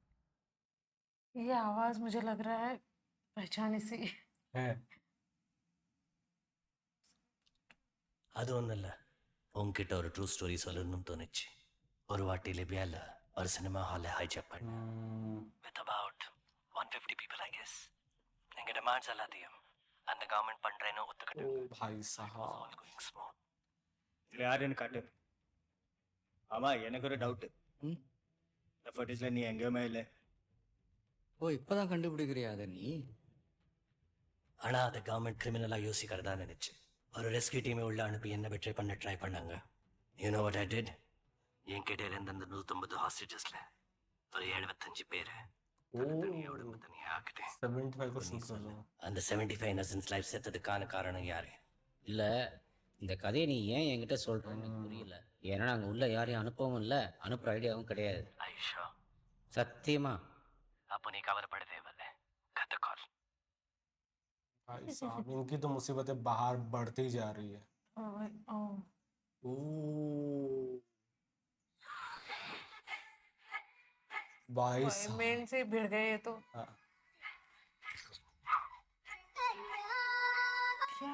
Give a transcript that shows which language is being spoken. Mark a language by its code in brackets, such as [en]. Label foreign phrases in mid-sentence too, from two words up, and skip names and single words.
[hi] ये आवाज मुझे लग रहा है पहचानी सी। है [ta] அது ஒன்றும் இல்லை, உங்ககிட்ட ஒரு [en] true story [ta] சொல்லணும்னு தோணுச்சு. ஒரு வாட்டி லிபியாவில் ஒரு சினிமா ஹாலை ஹைஜாக் பண்ணேன் [en] with about 150 people. I guess [ta] எங்கள் டிமாண்ட்ஸ் எல்லாத்தையும் அந்த கவர்மெண்ட் பண்ணுறேன்னு [hi] ओ [ta] ஒத்துக்கிட்டு [hi] भाई साहब [en] going smooth. [ta] இதில் யாருன்னு காட்டு. ஆமாம், எனக்கு ஒரு டவுட்டு. இந்த ஃபுட்டேஜில் நீ எங்கேயுமே இல்லை. ஓ இப்போ தான் கண்டுபிடிக்கிறியா அதை நீ? ஆனால் அதை கவர்மெண்ட் கிரிமினலாக யோசிக்கிறதா நினச்சி ஒரு [en] rescue team [ta] உள்ள அனுப்பி என்ன பெட்ரை பண்ண ட்ரை பண்ணாங்க. [en] You know what I did? [ta] என்கிட்ட இருந்த அந்த 150 ஹாஸ்டேஜஸில் ஒரு 75 பேர் உடம்பு தனியாக ஆக்குது. [hi] 75% कर लो [ta] அந்த 75 [en] innocents life [ta] செத்ததுக்கான காரணம் யாரு? இல்லை, இந்த கதையை நீ ஏன் என்கிட்ட சொல்கிறேன்னு எனக்கு புரியல. ஏன்னா நாங்கள் உள்ள யாரையும் அனுப்பவும் இல்லை, அனுப்புகிற ஐடியாவும் கிடையாது. ஐஷா, சத்தியமா. அப்போ நீ கவலைப்பட தேவையில்லை. கத்த கால். [hi] भाई साहब इनकी तो मुसीबतें बाहर बढ़ती जा रही है ओ भाई साहब मेन से भिड़ गए ये तो। हाँ, क्या?